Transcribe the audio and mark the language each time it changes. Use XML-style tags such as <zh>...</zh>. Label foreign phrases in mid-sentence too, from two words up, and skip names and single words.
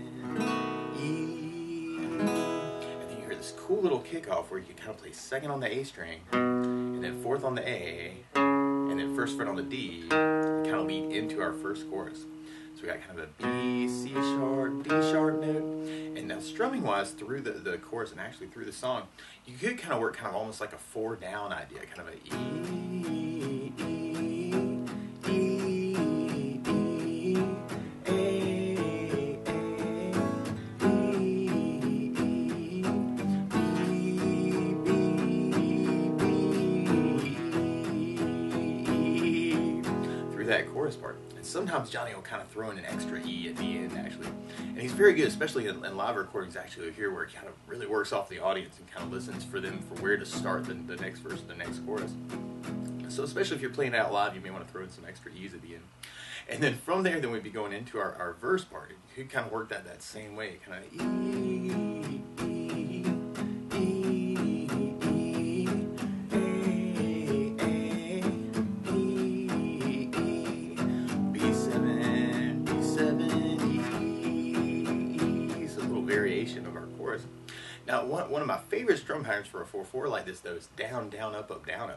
<en>E, and then you hear this cool little kickoff where you can kind of play second on the A string, and then fourth on the A, and then first fret on the D, and kind of lead into our first chorus. So we got kind of a B, C sharp, D sharp note. And now strumming wise, through the chorus and actually through the song, you could kind of work kind of almost like a 4 down idea, kind of a E, E, E, E, A, A, E, E, B, through that chorus part. And sometimes Johnny will kind of throw in an extra E at the end, actually. And he's very good, especially in live recordings, actually, here where he kind of really works off the audience and kind of listens for them for where to start the next verse, the next chorus. So especially if you're playing it out live, you may want to throw in some extra E's at the end. And then from there, then we'd be going into our verse part. You could kind of work that same way, kind of E, E, E, E, A, A, E, E, B7, B7, E, so a little variation of our chorus. Now, one of my favorite strum patterns for a 4/4 like this, though, is down, down, up, up, down, up.</en>